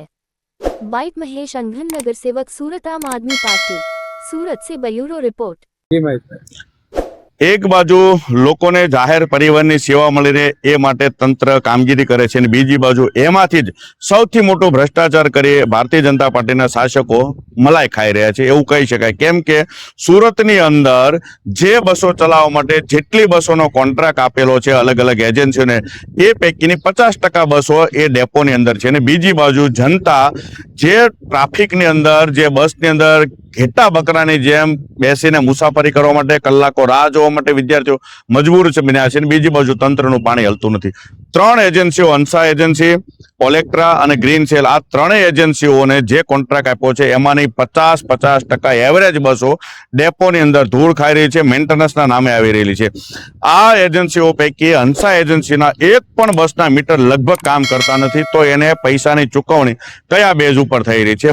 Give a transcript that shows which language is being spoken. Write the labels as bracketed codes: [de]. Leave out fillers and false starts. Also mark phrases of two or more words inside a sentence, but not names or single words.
[hi] बाइट महेश अंघन, नगर सेवक, सूरत, आम आदमी पार्टी। सूरत से ब्यूरो रिपोर्ट। [gu] એક બાજુ લોકોને જાહેર પરિવહનની સેવા મળી રહે એ માટે તંત્ર કામગીરી કરે છે ને બીજી બાજુ એમાંથી જ સૌથી મોટો ભ્રષ્ટાચાર કરી ભારતીય જનતા પાર્ટીના શાસકો મલાઈ ખાઈ રહ્યા છે એવું કહી શકાય। કેમ કે સૂરતની અંદર જે બસો ચલાવવા માટે જેટલી બસોનો કૉન્ટ્રાક્ટ આપેલો છે અલગ અલગ એજન્સીઓને એ પૈકીની 50% બસો એ ડેપોની અંદર છે ને બીજી બાજુ જનતા જે ટ્રાફિકની અંદર જે બસની અંદર ઘેટા બકરાની જેમ બેસીને મુસાફરી કરવા માટે કલાકો રાહ જોવા માટે વિદ્યાર્થીઓ મજબૂર છે બન્યા છે। બીજી બાજુ તંત્રનું પાણી હલતું નથી। ત્રણ એજન્સીઓ, હંસા એજન્સી, ઓલેક્ટ્રા અને ગ્રીન સેલ, આ ત્રણેય એજન્સીઓને જે કોન્ટ્રાક્ટ આપ્યો છે એમાંની 50% એવરેજ બસો ડેપોની અંદર ધૂળ ખાઈ રહી છે, મેન્ટેનન્સના નામે આવી રહેલી છે। આ એજન્સીઓ પૈકી હંસા એજન્સીના એક પણ બસના મીટર લગભગ કામ કરતા નથી, તો એને પૈસાની ચૂકવણી કયા બેઝ ઉપર થઈ રહી છે?